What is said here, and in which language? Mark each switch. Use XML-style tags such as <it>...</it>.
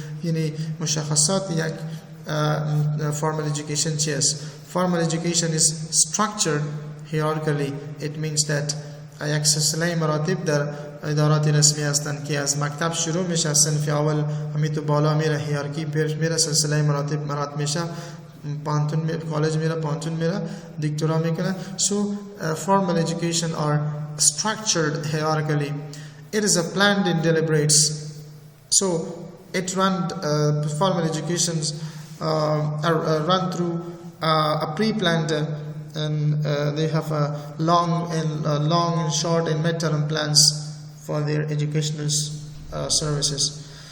<fa>یعنی مشخصات یک formal education چیست؟</fa> <en>Formal education is structured hierarchically. It means that</en> <fa>یک سلسله مراتب در ادارات رسمی هستند که از مکتب شروع میشه، از صنف اول همین تو بالا میره، هیرارکی پیش میره، سلسله مراتب میشه، پانتون کالج میره، پانتون میره، دکترا میکنه.</fa> <en>So formal education are structured hierarchically. It is a planned and deliberates. So it formal educations are run through a pre-planned and they have a long and short and mid-term plans for their educational services.</en>